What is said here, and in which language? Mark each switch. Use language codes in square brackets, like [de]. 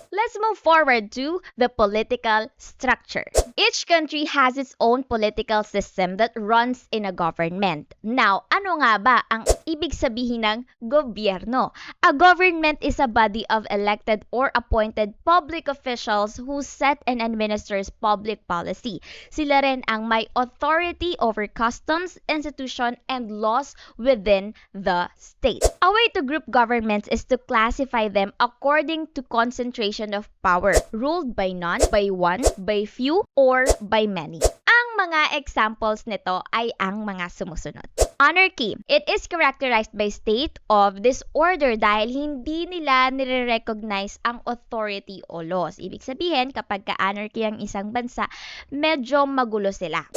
[en] Let's move forward to the political structure. Each country has its own political system that runs in a government. [tl] Now, ano nga ba ang ibig sabihin ng gobyerno? [en] A government is a body of elected or appointed public officials who set and administers public policy. [tl] Sila rin ang may [en] authority over customs, institution, and laws within the state. A way to group governments is to classify them according to concentration of power, ruled by none, by one, by few, or by many. [tl] Ang mga examples nito ay ang mga sumusunod. [en] Anarchy. It is characterized by state of disorder [tl] dahil hindi nila nire-recognize ang authority o laws. Ibig sabihin, kapag ka-anarchy ang isang bansa, medyo magulo sila.